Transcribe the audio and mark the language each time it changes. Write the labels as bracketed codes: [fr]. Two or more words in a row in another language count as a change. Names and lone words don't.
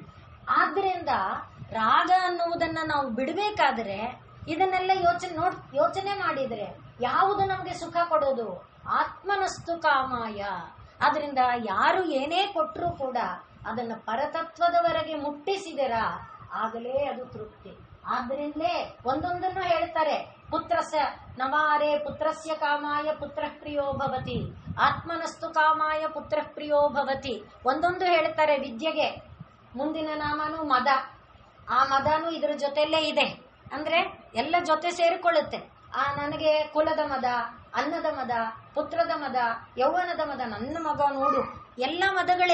[kn] ಆದ್ರಿಂದ ರಾಗ ಅನ್ನುವುದನ್ನ ನಾವು ಬಿಡಬೇಕಾದ್ರೆ ಇದನ್ನೆಲ್ಲ ಯೋಚನೆ ಮಾಡಿದ್ರೆ ಯಾವುದು ನಮ್ಗೆ ಸುಖ ಕೊಡೋದು? [sa] ಆತ್ಮನಸ್ತು ಕಾಮಾಯ. [kn] ಆದ್ರಿಂದ ಯಾರು ಏನೇ ಕೊಟ್ಟರೂ ಕೂಡ ಅದನ್ನ ಪರತತ್ವದವರೆಗೆ ಮುಟ್ಟಿಸಿದರ ಆಗಲೇ ಅದು ತೃಪ್ತಿ. ಆದ್ರಿಂದಲೇ ಒಂದೊಂದನ್ನು ಹೇಳ್ತಾರೆ. [sa] ಪುತ್ರಸ್ಯ ನವಾರೇ ಪುತ್ರಸ್ಯ ಕಾಮಾಯ ಪುತ್ರ ಪ್ರಿಯೋ ಭವತಿ, ಆತ್ಮನಸ್ತು ಕಾಮಾಯ ಪುತ್ರ ಪ್ರಿಯೋ ಭವತಿ. [kn] ಒಂದೊಂದು ಹೇಳ್ತಾರೆ. ವಿದ್ಯೆಗೆ ಮುಂದಿನ ನಾಮನು ಮದ. ಆ ಮದನು ಇದ್ರ ಜೊತೆಯಲ್ಲೇ ಇದೆ. ಅಂದ್ರೆ ಎಲ್ಲ ಜೊತೆ ಸೇರಿಕೊಳ್ಳುತ್ತೆ. ನನಗೆ ಕುಲದ ಮದ, ಅನ್ನದ ಮದ, ಪುತ್ರದ ಮದ, ಯೌವನದ ಮದ, ನನ್ನ ಮಗ ನೋಡು, ಎಲ್ಲ ಮದಗಳೇ.